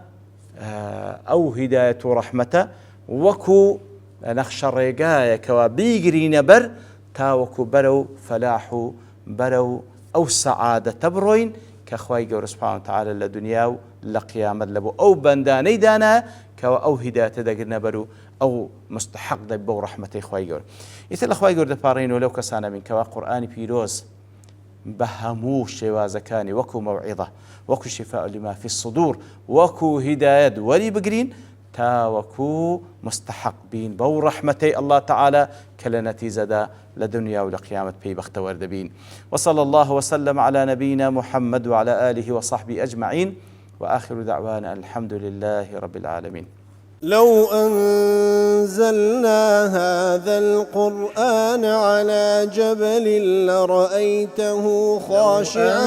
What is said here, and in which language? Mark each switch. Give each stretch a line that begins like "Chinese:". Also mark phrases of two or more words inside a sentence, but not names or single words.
Central Kurdish: ئەو هیدایەت و ڕەحمەتە وەکو نەخشە ڕێگایەکەوە بیگرینە بەر تاوەکو بەرەو فەلاح و بەرەو ئەو سەعادەتە بڕۆین کە خوای گەورە
Arabic: سوبحانه وتعالى
Central Kurdish: لە دنیا و لە قیامەت لە بۆ ئەو بەندانەی دانا کەوا ئەو هیدایەتە دەگرنە بەر و ئەو مستحق دەبێت بەو ڕەحمەتەی خوای گەورە. ئیتر لە خوای گەورە دەپاڕێنەوە لەو کەسانە بین کەوا قورئانی پیرۆز بە هەموو شێوازەکانی وەکو مەوعیظە وەکو
Arabic: شیفاء لما فی الصدور
Central Kurdish: وەکو هیدایەت وەری بگرین تاوەکو مستحق بین بەو ڕەحمەتەی
Arabic: الله تعالى
Central Kurdish: کە لە نەتیجەدا لە دنیا و لە قیامەت پێی بەختەوەر دەبین.
Arabic: وصلى الله وسلم على نبينا محمد وعلى آله وصحبه أجمعين. وآخر دعوانا الحمد لله رب العالمين. لو أنزلنا هذا القرآن على جبل لرأيته خاشعا